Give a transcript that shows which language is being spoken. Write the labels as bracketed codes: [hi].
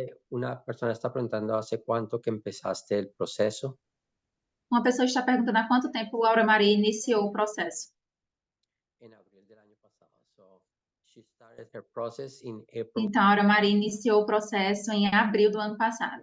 [es] Una persona está preguntando hace cuánto que empezaste el proceso. [pt] Uma pessoa está perguntando há quanto tempo a Aura Maria iniciou o processo. [es] En abril del año pasado. [en] So she started her process in April. [pt] Então, a Aura Maria iniciou o processo em abril do ano passado.